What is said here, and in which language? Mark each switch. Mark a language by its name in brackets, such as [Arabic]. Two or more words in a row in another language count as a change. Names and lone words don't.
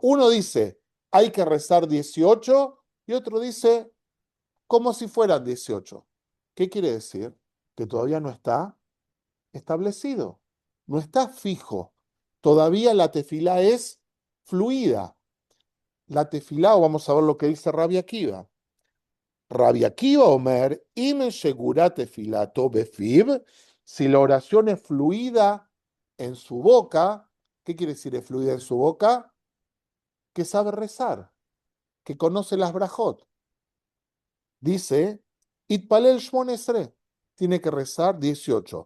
[Spanish] Uno dice, hay que rezar 18 y otro dice, como si fueran 18. ¿Qué quiere decir? Que todavía no está establecido, no está fijo. Todavía la tefilá es fluida. La tefilá, o vamos a ver lo que dice Rabbi Akiva. [Hebrew] רבי עקיבא אומר, אם שגורה תפילתו בפיו, [Spanish] si la oración es fluida en su boca, ¿qué quiere decir es fluida en su boca? Que sabe rezar, que conoce las brajot. Dice, [Hebrew] יתפלל שמונה עשרה, [Spanish] tiene que rezar 18.